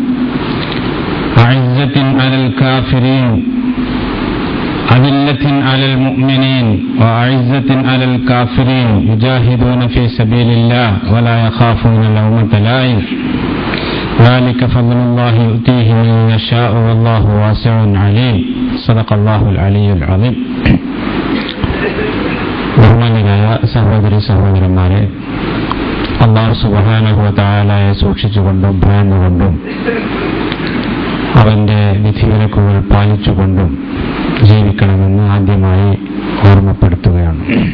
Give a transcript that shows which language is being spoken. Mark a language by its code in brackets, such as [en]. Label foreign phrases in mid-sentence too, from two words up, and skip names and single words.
[ar] أعزة على الكافرين أذلة على المؤمنين وأعزة على الكافرين يجاهدون في سبيل الله ولا يخافون لومة لائم ذلك فضل الله يؤتيه من يشاء والله واسع عليم صدق الله العلي العظيم. [ml] ബഹുമാന്യരായ സഹോദരി സഹോദരന്മാരെ, [ar] الله سبحانه وتعالى [ml] സൂക്ഷിച്ചുകൊണ്ടും ഭയന്നുകൊണ്ടും അവന്റെ വിധിവിലക്കുകൾ പാലിച്ചുകൊണ്ടും ജീവിക്കണമെന്ന് ആദ്യമായി ഓർമ്മപ്പെടുത്തുകയാണ്.